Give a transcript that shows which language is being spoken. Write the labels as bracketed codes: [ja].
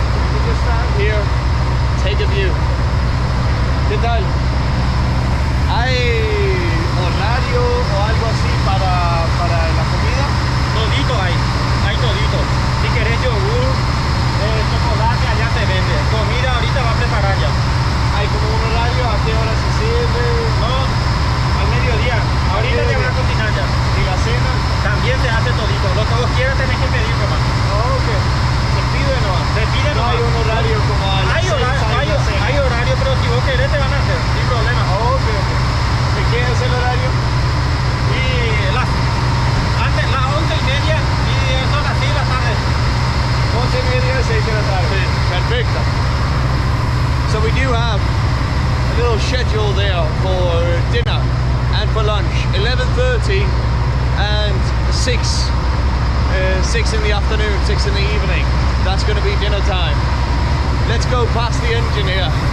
[en] We just stand here, take a view. [es] ¿Qué tal? ¿Hay horario o algo así para la comida? Todito hay todito. Si querés yogur, chocolate, allá se vende. Comida ahorita va a preparar ya. ¿Hay como un horario? ¿A qué hora se sirve? No, al mediodía. Ahorita te van a cocinar ya. ¿Y la cena? También se hace todito. Lo que vos quieras tenés que pedir nomás. Oh, ok. ¿Se pide nomás? Se pide No hay nomás. un horario como a las Hay 6 horario, hay horario, pero si vos querés te van a hacer, sin problema. Oh, ok, ok. ¿De qué es el horario? Y las 11:30 y son las 6 de la tarde. 11:30, 6 de la tarde. Perfecto. [en] So we do have a little schedule there for dinner and for lunch. 11:30 and 6 in the afternoon, 6 in the evening. That's going to be dinner time. Let's go past the engine here.